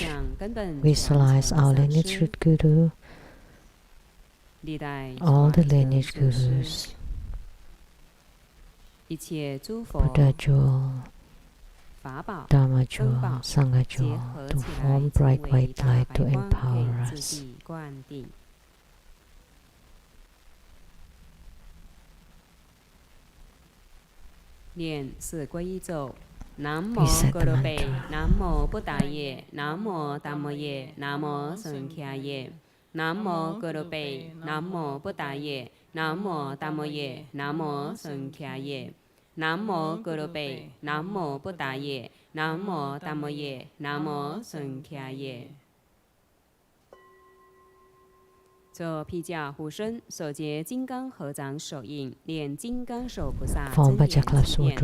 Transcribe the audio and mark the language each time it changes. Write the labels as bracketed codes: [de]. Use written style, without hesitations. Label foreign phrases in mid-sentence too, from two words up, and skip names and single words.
[en] Visualize our lineage root Guru, all the lineage Gurus, Buddha jewel, Dharma jewel, Sangha jewel, to form bright white light to empower us. Recite the mantra. [sa] Namo Buddhaye, Namo Dhammaye, Namo Sankhyaye. Namo Gurupe, Namo Buddhaye, Namo Dhammaye, Namo Sankhyaye. Namo Gurupe, Namo Buddhaye, Namo Dhammaye, Namo Sankhyaye. [zh] 做披甲护身，手结金刚合掌手印，念金刚手菩萨真言真言。